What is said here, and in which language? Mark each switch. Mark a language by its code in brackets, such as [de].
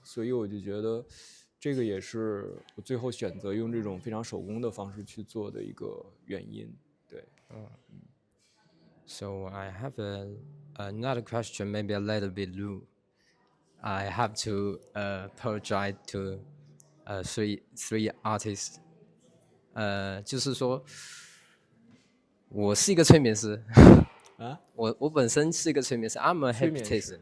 [zh] 所以我就觉得这个也是我最后选择用这种非常手工的方式去做的一个原因。对。 [en] So I have another question, maybe a little bit rude. I have to apologize to three artists. [zh] 就是说，我是一个催眠师啊，我本身是一个催眠师 ， [en] I'm a hypnotist